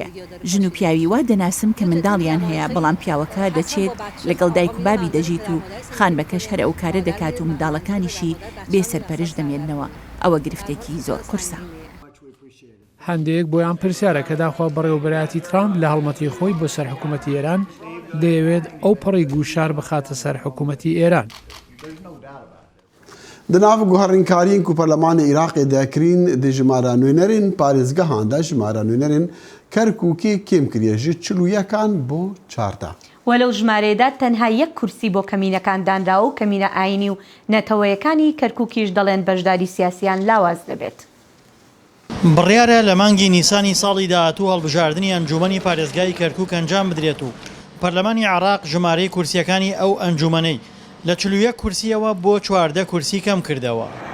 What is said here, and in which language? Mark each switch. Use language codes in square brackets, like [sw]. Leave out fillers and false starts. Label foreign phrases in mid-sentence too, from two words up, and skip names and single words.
[ckb] ژن و پیاوی وا دەناسم کە منداڵیان هەیە بەڵام پیاوەکە دەچێت لەگەڵ دایک و بابی دەژیت و خانبەکەش هەر ئەو کارە دەکات و منداڵەکانیشی بێسەرپەرش دەمێننەوە. ئەوە گرفتێکی زۆر قورسە. هەندێک بۆیان پرسیارە کە داخوا بەڕێوەبەرایەتی ترامپ لە هەڵمەتی خۆی بۆ سەر حکوومەتی ئێران دەیەوێت ئەو پەڕی گوشار بخاتە سەر حکوومەتی ئێران. [ku] Di nav guherînkariyên ku Parlemanê Iraqê dekirîn di jimara nûnerên parêzgehan de jimara nûnerên Kerkûkê kêm kiriye ji 41 bo 4. [ckb] وەلەو ژمارەیەدا تەنها یەک کورسی بۆ کەمینەکان دانراوە و کەمینە ئاینی و نەتەوەیەکانی کەرکووکیش دەڵێن بەشداری سیاسیان لاواز دەبێت. بڕیارە لە مانگی نیسانی ساڵی داهاتوو هەڵبژاردننی ئەنجومەنی پارێزگای کەرکووک ئەنجام بدرێت و پەرلەمانی عێراق ژمارەی کورسیەکانی ئەو ئەنجومەنەی لە 41 کورسیەوە بۆ 14 کورسی کەم کردەوە.